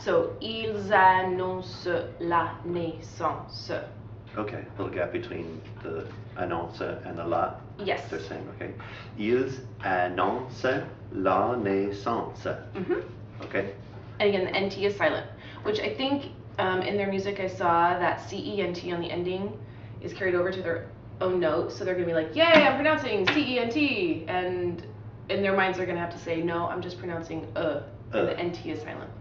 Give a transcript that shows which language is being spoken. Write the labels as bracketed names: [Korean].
[English] So [French] ils annoncent la naissance. [English] Okay, a little gap between the annonce and the la. Yes. They're saying, okay. [French] Ils annoncent la naissance. [English] Okay. And again, the NT is silent, which I think in their music I saw that CENT on the ending is carried over to their own note. So they're going to be like, yay, I'm pronouncing CENT. And in their minds they're going to have to say, no, I'm just pronouncing and the NT is silent.